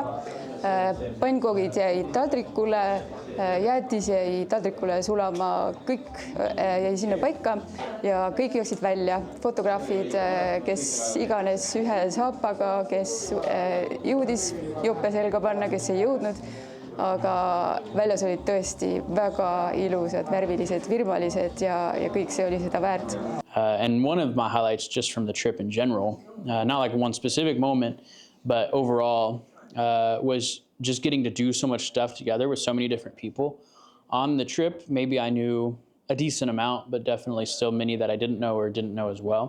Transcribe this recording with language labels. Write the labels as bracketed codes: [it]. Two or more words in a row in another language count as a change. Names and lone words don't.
[et] Pannkoogid jäid taldrikule, jäätis jäi taldrikule sulama, kõik jäi sinna paika ja kõik jooksid välja. Fotograafid, kes iganes ühe saapaga, kes jõudis jope selga panna, kes ei jõudnud, aga väljas olid tõesti väga ilusad, värvilised, virmalised ja kõik see oli seda väärt. [en] And one of my highlights just from the trip in general, not like one specific moment, but overall, was just getting to do so much stuff together with so many different people. On the trip, maybe I knew a decent amount, but definitely still many that I didn't know or didn't know as well.